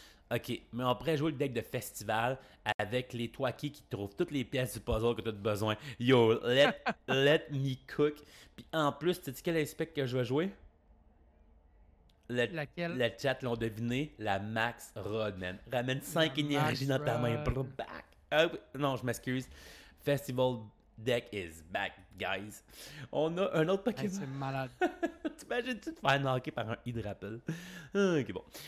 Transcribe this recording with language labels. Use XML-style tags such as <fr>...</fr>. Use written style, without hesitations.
<fr>OK, mais on pourrait jouer le deck de festival avec les Twaki qui trouvent toutes les pièces du puzzle que tu as besoin.</fr> <en>Yo, let me cook.</en> <fr>Puis en plus, tu sais quel aspect que je vais jouer? Laquelle? Le chat l'ont deviné, la Max Rod, man. Ramène 5 énergies dans ta main.</fr> <en>Back.</en> <fr>Non, je m'excuse.</fr> <en>Festival deck is back, guys.</en> <fr>On a un autre Pokémon. Hey, c'est malade. T'imagines-tu te faire knocker par un Hydrapple? Ok, bon.</fr>